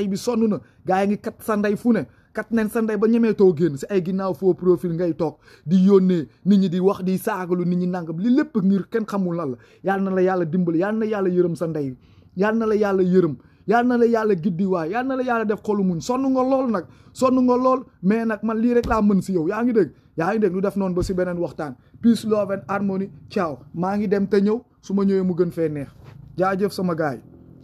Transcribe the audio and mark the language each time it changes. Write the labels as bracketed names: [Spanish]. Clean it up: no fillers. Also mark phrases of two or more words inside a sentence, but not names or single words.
[Wolof] bi sonn na gaa yi ngi kat sa ndey fu ne kat neen sa ndey ba ñemee too génn si ay ginnaaw faux profil ngay toog di yónnee nit ñi di wax di saagalu nit ñi nangam li lépp ngir kenn xamul lan la yal na la yàlla dimbali yal na yàlla yërëm sa ndey yal na la yàlla yërëm yal na la yàlla giddi waay yal na la yàlla def xolu muñ sonn nga lool nag sonn nga lool mais nag man lii rek laa mën si yow yaa ngi dégg lu def noonu ba si beneen waxtaan [English] peace love and harmony [Wolof] ciao maa ngi dem te ñëw su ma ñëwee mu gën fee neex jaajëf sama gaay